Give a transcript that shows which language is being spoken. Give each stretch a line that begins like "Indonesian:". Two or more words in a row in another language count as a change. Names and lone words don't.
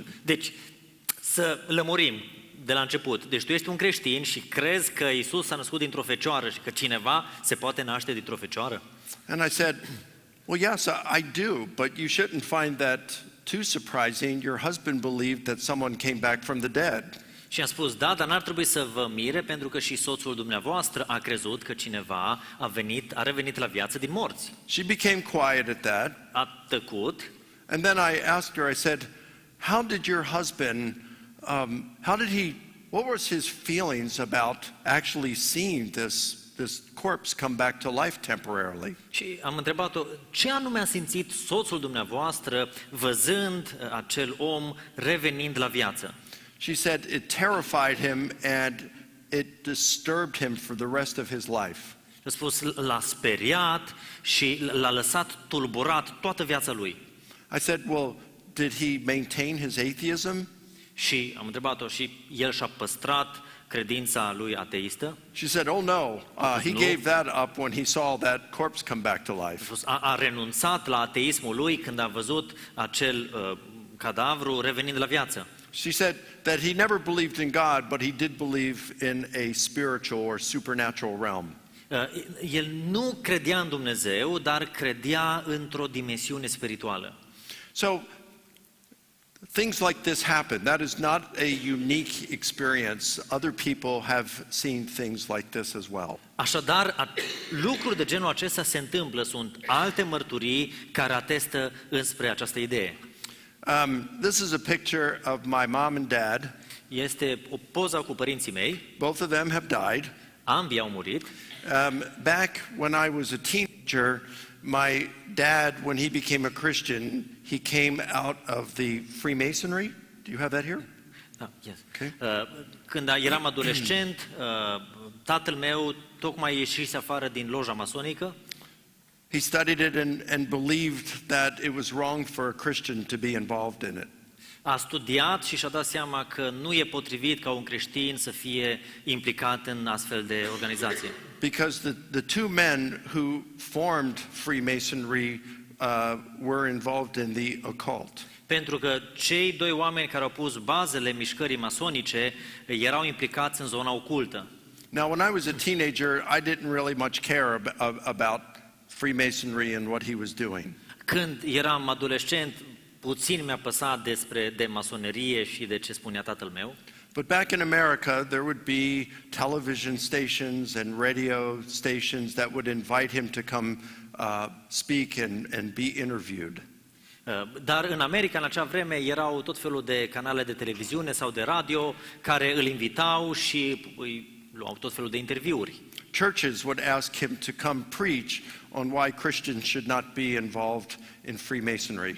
Romanian: Deci, să lămurim de la început. Deci tu ești un creștin și crezi că Isus s-a născut dintr-o fecioară și că cineva se poate naște dintr-o fecioară?
English: And I said, "Well, yes, I do, but you shouldn't find that too surprising. Your husband believed that someone came back from the dead."
Romanian: Și am spus, da, dar n-ar trebui să vă mire pentru că și soțul dumneavoastră a crezut că cineva a revenit la viață din morți.
English: She became quiet at that.
Romanian: A tăcut.
English: And then I asked her, I said, "How did your husband, what was his feelings about actually seeing this corpse come back to life temporarily?"
Romanian: Și am întrebat-o, ce anume a simțit soțul dumneavoastră văzând acel om revenind la viață?
English: She said it terrified him and it disturbed him for the rest of his life.
Romanian: A spus, l-a speriat și l-a lăsat tulburat toată viața lui.
English: I said, "Well, did he maintain his atheism?"
Romanian: Și am întrebat-o, și el și-a păstrat credința lui ateistă?
English: She said, "Oh no, he gave that up when he saw that corpse come back to life."
Romanian: A renunțat la ateismul lui când a văzut acel cadavru revenind la viață.
English: She said that he never believed in God, but he did believe in a spiritual or supernatural realm.
Romanian: El nu credea în Dumnezeu, dar credea într-o dimensiune spirituală.
English: So things like this happen. That is not a unique experience. Other people have seen things like this as well.
Romanian: Așadar, lucruri de genul acesta se întâmplă, sunt alte mărturii care atestă înspre această idee.
English: This is a picture of my mom and dad.
Romanian: Este o poză cu părinții mei.
English: Both of them have died.
Romanian: Ambii au murit.
English: Back when I was a teenager, my dad, when he became a Christian, he came out of the Freemasonry. Do you have that here? Yes. Okay.
Romanian: Când eram adolescent, tatăl meu tocmai ieșise afară din loja masonică.
English: He studied it and believed that it was wrong for a Christian to be involved in it.
Romanian: A studiat și și-a dat seama că nu e potrivit ca un creștin să fie implicat în astfel de organizație.
English: Because the two men who formed Freemasonry were involved in the occult.
Romanian: Pentru că cei doi oameni care au pus bazele mișcării masonice erau implicați în zona ocultă.
English: Now, when I was a teenager, I didn't really much care about Freemasonry and what he was doing.
Romanian: Când eram adolescent, puțin mi-a păsat de masonerie și de ce spunea tatăl meu.
English: But back in America, there would be television stations and radio stations that would invite him to come speak and be interviewed.
Romanian: Dar în America, în acea vreme, erau tot felul de canale de televiziune sau de radio care îl invitau și îi luau tot felul de interviuri.
English: Churches would ask him to come preach on why Christians should not be involved in Freemasonry.